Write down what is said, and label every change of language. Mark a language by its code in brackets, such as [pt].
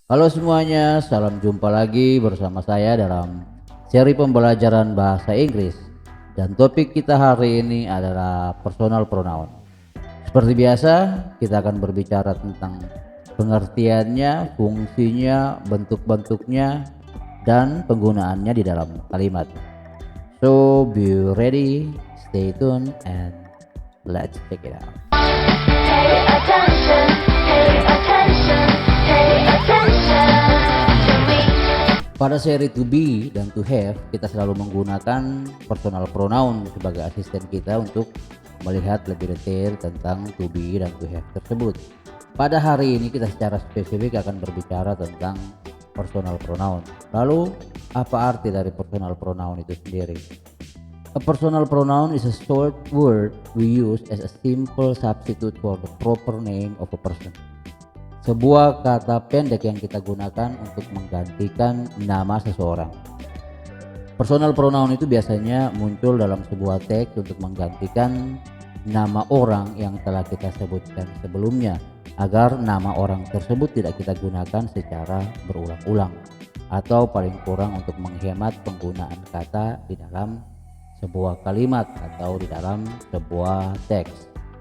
[id] Halo semuanya, salam jumpa lagi bersama saya dalam seri pembelajaran bahasa Inggris. Dan topik kita hari ini adalah personal pronoun. Seperti biasa, kita akan berbicara tentang pengertiannya, fungsinya, bentuk-bentuknya, dan penggunaannya di dalam kalimat. [en] So, be ready, stay tuned, and let's check it out. Pay attention, pay attention, pay attention to me. [id] Pada seri to be dan to have, kita selalu menggunakan personal pronoun sebagai asisten kita untuk melihat lebih detail tentang to be dan to have tersebut. Pada hari ini kita secara spesifik akan berbicara tentang personal pronoun. Lalu, apa arti dari personal pronoun itu sendiri? [en] A personal pronoun is a short word we use as a simple substitute for the proper name of a person. [id] Sebuah kata pendek yang kita gunakan untuk menggantikan nama seseorang. Personal pronoun itu biasanya muncul dalam sebuah teks untuk menggantikan nama orang yang telah kita sebutkan sebelumnya, agar nama orang tersebut tidak kita gunakan secara berulang-ulang, atau paling kurang untuk menghemat penggunaan kata di dalam sebuah kalimat atau di dalam sebuah teks.